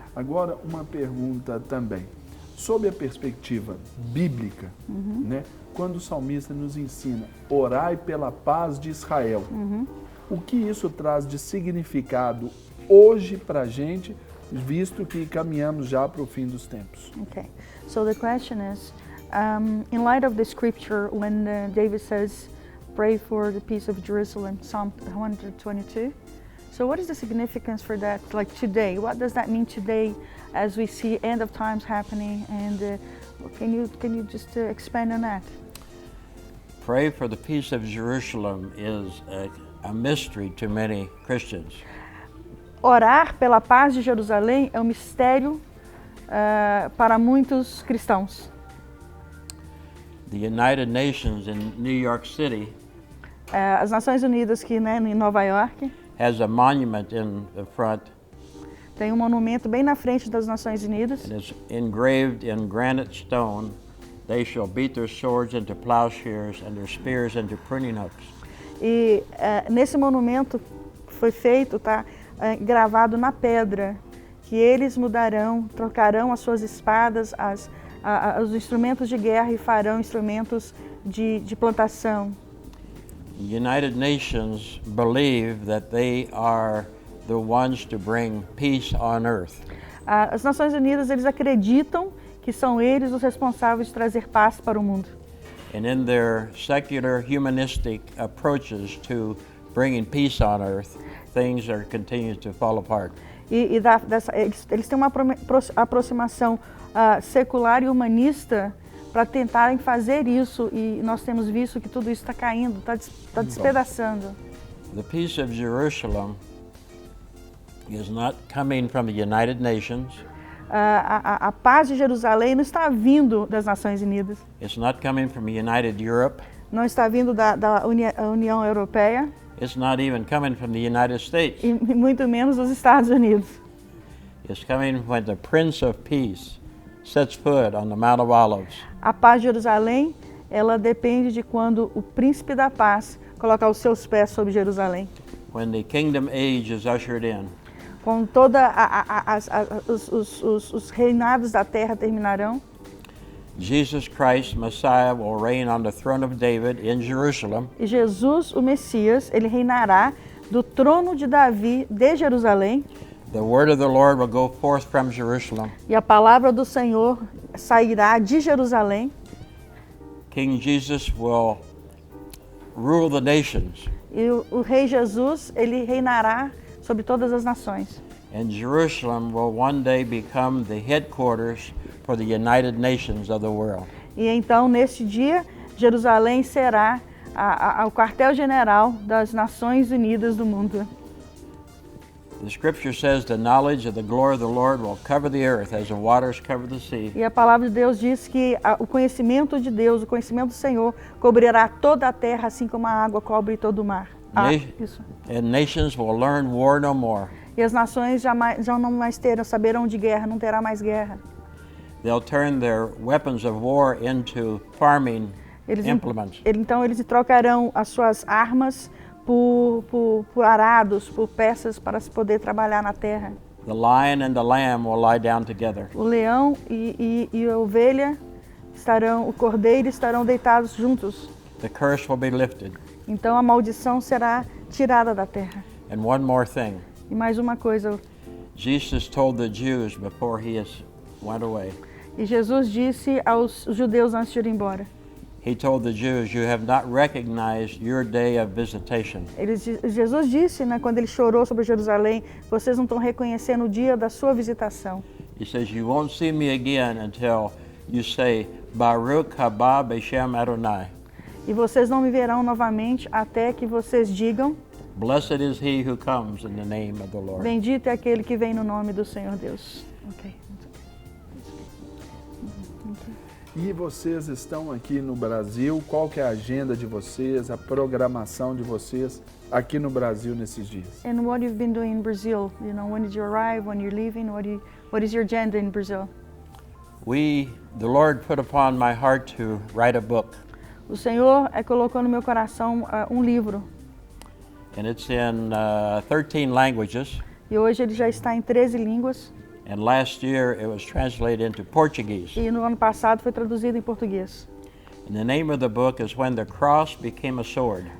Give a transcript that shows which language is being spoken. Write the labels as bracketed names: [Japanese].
[Portuguese] Agora, uma pergunta também. Sob a perspectiva bíblica, né, quando o salmista nos ensina, orai pela paz de Israel, o que isso traz de significado hoje para a gente, visto que caminhamos já para o fim dos tempos? [English] Okay. So the question is, in light of the scripture, when David says, pray for the peace of Jerusalem, Psalm 122. So what is the significance for that, like today? What does that mean today as we see end of times happening? And can you just expand on that? Pray for the peace of Jerusalem is a mystery to many Christians. [Portuguese] Orar pela paz de Jerusalém é um mistério para muitos cristãos. [English] The United Nations in New York City [Portuguese] As Nações Unidas, que em Nova York, [English] has a monument in the front, [Portuguese] tem um monumento bem na frente das Nações Unidas. [English] and it's engraved in granite stone, they shall beat their swords into plowshares and their spears into pruning hooks. [Portuguese] E nesse monumento foi feito, gravado na pedra, que eles trocarão as suas espadas, os instrumentos de guerra e farão instrumentos de plantação. [English] The United Nations believe that they are the ones to bring peace on earth. [Portuguese] As Nações Unidas, eles acreditam que são eles os responsáveis de trazer paz para o mundo. [English] And in their secular humanistic approaches to bringing peace on earth, things are continuing to fall apart. [Portuguese] Eles têm uma aproximação secular e humanista para tentarem fazer isso, e nós temos visto que tudo isso está caindo, está despedaçando. [English] The peace of Jerusalem is not coming from the United Nations. [Portuguese] A paz de Jerusalém não está vindo das Nações Unidas. [English] It's not coming from United Europe. [Portuguese] Não está vindo da União Europeia. [English] It's not even coming from the United States. [Portuguese] E muito menos dos Estados Unidos. [English] It's coming when the Prince of Peace sets foot on the Mount of Olives. [Portuguese] A paz de Jerusalém, ela depende de quando o Príncipe da Paz colocar os seus pés sobre Jerusalém. [English] When the kingdom age is ushered in. [Portuguese] Quando os reinados da terra terminarão, [English] Jesus Christ, Messiah, will reign on the throne of David in Jerusalem. [Portuguese] E Jesus, o Messias, ele reinará do trono de Davi de Jerusalém. [English] The word of the Lord will go forth from Jerusalem. [Portuguese] E a palavra do Senhor sairá de Jerusalém. [English] King Jesus will rule the nations. [Portuguese] E o rei Jesus, ele reinará sobre todas as nações. [English] And Jerusalem will one day become the headquarters for the United Nations of the world. [Portuguese] E então, neste dia, Jerusalém será ao quartel-general das Nações Unidas do mundo. [English] The scripture says the knowledge of the glory of the Lord will cover the earth as the waters cover the sea. [Portuguese] E a palavra de Deus diz que o conhecimento de Deus, o conhecimento do Senhor, cobrirá toda a terra, assim como a água cobre todo o mar. Isso. [English] And nations will learn war no more. [Portuguese] E as nações já não mais saberão de guerra, não terá mais guerra. [English] They'll turn their weapons of war into farming implements. [Portuguese] Então eles trocarão as suas armas por arados, por peças para se poder trabalhar na terra. [English] The lion and the lamb will lie down together. [Portuguese] O leão e a ovelha o cordeiro estarão deitados juntos. [English] The curse will be lifted. [Portuguese] Então a maldição será tirada da terra. [English] And one more thing. [Portuguese] E mais uma coisa. [English] Jesus told the Jews before he went away. [Portuguese] E Jesus disse aos judeus antes de ir embora. [English] He told the Jews, "You have not recognized your day of visitation." [Portuguese] Jesus disse, né, quando ele chorou sobre Jerusalém, vocês não estão reconhecendo o dia da sua visitação. [English] He says, "You won't see me again until you say, [Hebrew] Baruch haba b'Shem Adonai." [Portuguese] E vocês não me verão novamente até que vocês digam, [English] Blessed is he who comes in the name of the Lord. [Portuguese] bendito é aquele que vem no nome do Senhor Deus. [English] Okay. [Portuguese] E vocês estão aqui no Brasil, qual que é a agenda de vocês, a programação de vocês aqui no Brasil nesses dias? [English] And what you've been doing in Brazil? You know, when did you arrive? When you're leaving? What is your agenda in Brazil? The Lord put upon my heart to write a book. [Portuguese] O Senhor colocou no meu coração um livro. [English] And it's in 13 languages. [Portuguese] E hoje ele já está em 13 línguas. [English] And last year it was translated into Portuguese. [Portuguese] E no ano passado foi traduzido em português. [English] And the name of the book is When the Cross Became a Sword.